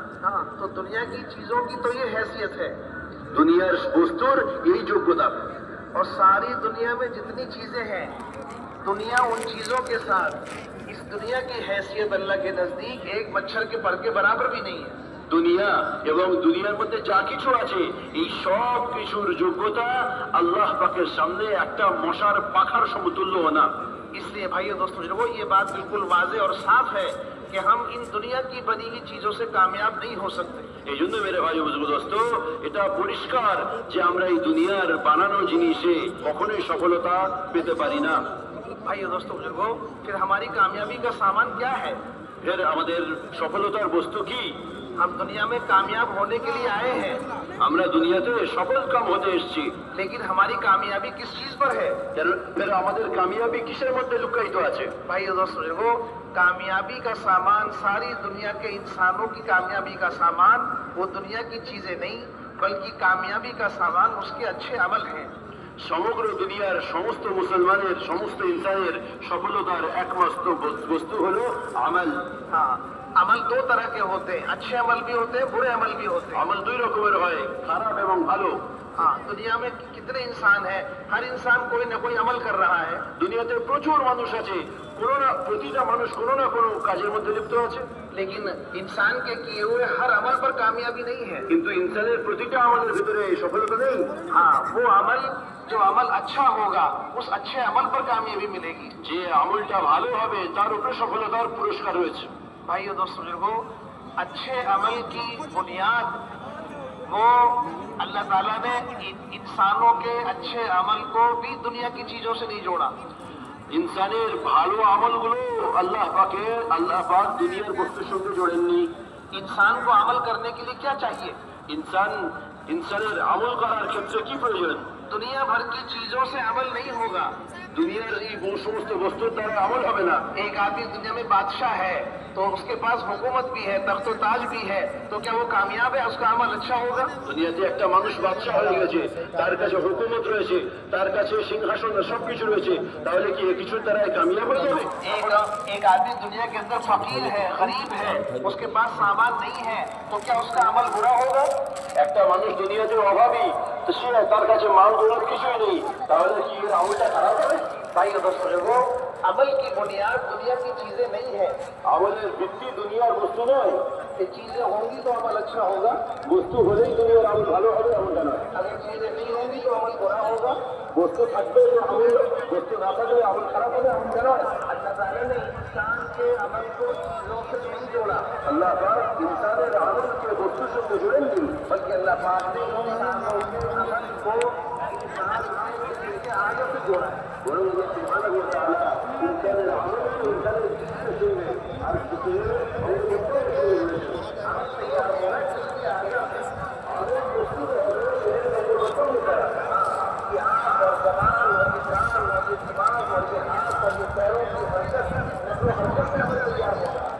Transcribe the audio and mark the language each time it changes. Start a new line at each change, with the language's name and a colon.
Hindi: हाँ, तो दुनिया की चीजों की तो ये हैसियत है,
Bangla: দুনিয়ার বস্তুর এই যোগ্যতা।
Hindi: और सारी दुनिया में जितनी चीजें हैं, दुनिया उन चीजों के साथ इस दुनिया की हैसियत अल्लाह के नजदीक एक मच्छर के पर के बराबर भी नहीं है।
Bangla: দুনিয়া এবং দুনিয়ার মধ্যে যা কিছু আছে এই সব কিছুর যোগ্যতা আল্লাহ পাকের সামনে একটা মশার পাখার সমতুল্য না।
Hindi: इसलिए भाइयों दोस्तों बुजुर्गों, ये बात बिल्कुल वाज़ेह और साफ है कि हम इन दुनिया की बनी हुई चीजों से कामयाब नहीं हो सकते।
Bangla: এই জন্য মেরে ভাই বুজুর্গ দোস্ত, এটা পরিষ্কার যে আমরা এই দুনিয়ার বানানো জিনিসে কখনোই সফলতা পেতে পারি না।
Hindi: भाइयों दोस्तों बुजुर्गों, फिर हमारी कामयाबी का सामान क्या है?
Bangla: फिर আমাদের সফলতার বস্তু কি?
Hindi: हम दुनिया में कामयाब होने के लिए आए हैं,
Bangla: আমরা দুনিয়াতে সফল কাম হতে এসেছি,
Hindi: लेकिन हमारी कामयाबी किस चीज पर है?
Bangla: फिर আমাদের কামিয়াবি কিসের মধ্যে লুকায়িত আছে?
Hindi: भाइयों दोस्तों बुजुर्गों, कामयाबी का सामान, सारी दुनिया के इंसानों की कामयाबी का सामान वो दुनिया की चीजें नहीं, बल्कि कामयाबी का सामान उसके अच्छे अमल हैं।
Bangla: সমগ্র দুনিয়ার সমস্ত মুসলমানের, সমস্ত ইনসানের সফলতার একমাত্র বস্তু হলো আমল।
Hindi: हाँ, अमल दो तरह के होते हैं, अच्छे अमल भी होते हैं, बुरे अमल भी होते हैं।
Bangla: আমল দুই রকমের হয়, খারাপ এবং ভালো।
Hindi: हाँ, दुनिया में कितने इंसान हैं, हर इंसान कोई ना कोई अमल कर रहा है।
Bangla: দুনিয়াতে প্রচুর মানুষ আছে, প্রতিটা মানুষ কোনো না কোনো কাজের মধ্যে লিপ্ত আছে,
Hindi: लेकिन इंसान के किए हुए हर अमल पर कामयाबी नहीं है।
Bangla: কিন্তু ইনসানের প্রতিটা আমলের ভিতরে সফলতা নেই।
Hindi: हाँ, वो अमल जो अमल अच्छा होगा उस अच्छे अमल पर कामयाबी मिलेगी।
Bangla: যে আমলটা ভালো হবে তার উপরে সফলতার পুরস্কার রয়েছে।
Hindi: भाइयों दोस्तों बुजुर्गों, अच्छे अमल की बुनियाद वो अल्लाह ताला ने इंसानों के अच्छे अमल को भी दुनिया की चीजों से नहीं जोड़ा।
Bangla: ইনসানের ভালো আমলগুলো আল্লাহ পাক দুনিয়ার বস্তুর সঙ্গে জোড়েননি।
Hindi: इंसान को अमल करने के लिए क्या चाहिए?
Bangla: ইনসানের আমল করার ক্ষেত্রে কি প্রয়োজন?
Hindi: दुनिया भर की चीजों से अमल नहीं होगा।
Bangla: দুনিয়ার এই সমস্ত বস্তুর দ্বারা আমল হবে না।
Hindi: एक आदमी दुनिया में बादशाह है तो उसके पास हुकूमत भी है, तख्त ताज भी है, तो क्या वो कामयाब है? उसका अमल अच्छा होगा?
Bangla: দুনিয়াতে একটা মানুষ বাদশা হয়ে গেছে, তার কাছে হুকুমত রয়েছে, তার কাছে সিংহাসন সবকিছু রয়েছে, তাহলে কি এই কিছুর দ্বারা কামিয়াব হয়ে যাবে?
Hindi: एक आदमी दुनिया के अंदर फकीर है, गरीब है, उसके पास सामान नहीं है, तो क्या उसका अमल बुरा होगा?
Bangla: একটা মানুষ দুনিয়াতে অভাবী, তো সে তার কাছে মাল দৌড়ার কিছুই নেই, তাহলে কি এর আমলটা খারাপ হবে?
Hindi: भाइयों दोस्तों लोगों, अमल की बुनियाद दुनिया की चीजें नहीं है।
Bangla: আমলের ভিত্তি দুনিয়ার বস্তু নয়।
Hindi: ये चीजें होंगी तो अमल अच्छा होगा,
Bangla: বস্তু হলেই দুনিয়ার আমল ভালো হবে এমনটা নয়।
Hindi: अगर चीजें नहीं होंगी तो अमल बुरा होगा।
Bangla: বস্তু থাকবে তো আমল, বস্তু না থাকলে আমল খারাপ হবে এমনটা নয়।
Hindi: अल्लाह ताला ने इंसान के अमल को चीजों से नहीं जोड़ा,
Bangla: আল্লাহ পাক ইনসানের আমলকে বস্তুর সঙ্গে জুড়েননি,
Hindi: बल्कि अल्लाह पाक ने इंसानों के अमल को इंसान के आगे से जोड़ा है।
Bangla: বরং আল্লাহ সুবহানাহু ওয়া তাআলা ইনসানের আমলকে ইনসানের জিসমের সঙ্গে আর জিসমের অঙ্গের সঙ্গে জুড়েছেন।
Hindi: अमल तैयार हो रहा है जिसके आगे
Bangla: আমল বস্তুর হলো শরীরের অঙ্গপ্রত্যঙ্গ দ্বারা।
Hindi: कि आँख और जबान और ये कान और ये दिमाग और ये हाथ और ये पैरों की हरकत, जो हरकत से अमल तैयार होगा।